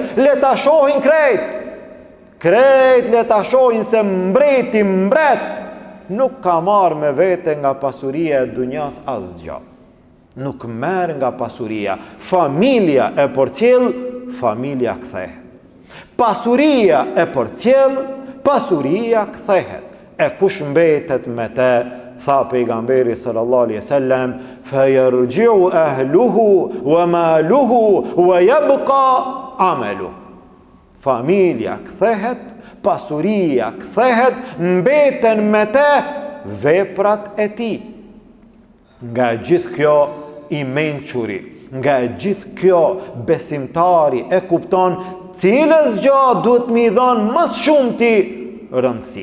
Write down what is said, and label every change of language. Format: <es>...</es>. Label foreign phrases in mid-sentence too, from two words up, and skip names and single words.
<sq>Le ta shohin krejt le ta shohin se mbret nuk ka marrë me vete nga pasuria e dunjas asgjë. Nuk merr nga pasuria. Familja e përcjell, familja kthehet. Pasuria e përcjell, pasuria kthehet. E kush mbetet me te, tha pejgamberi</sq> <ar>صلى الله عليه وسلم، فيرجع أهله وماله ويبقى عمله.</ar> <sq>Familja kthehet, pasuria kthehet, mbeten me te veprat e tij. Nga gjithë kjo i mençuri, nga gjithë kjo besimtari e kupton cilës gjë duhet mi dhënë më shumë ti rëndësi.</sq>